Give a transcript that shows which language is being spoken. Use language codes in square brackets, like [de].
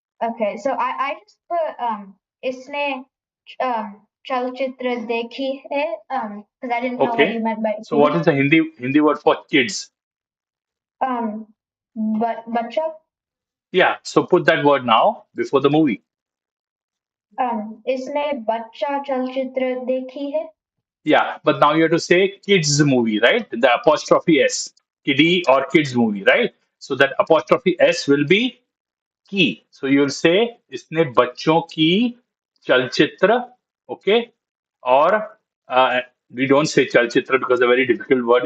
[en] Okay, so I just put [hi] इसने चलचित्र देखी है [en] because I didn't know what Okay. you meant by So what kitty. is the Hindi word for kids? But बच्चा Yeah. So put that word now before the movie. [hi] इसने बच्चा चलचित्र देखी है. [en] Yeah. But now you have to say kids movie, right? The apostrophe S. Kiddie or kids movie, right? So that apostrophe S will be की. So you'll say [hi] इसने बच्चों की चलचित्र, [en] okay? Or we don't say चलचित्र because it's a very difficult word.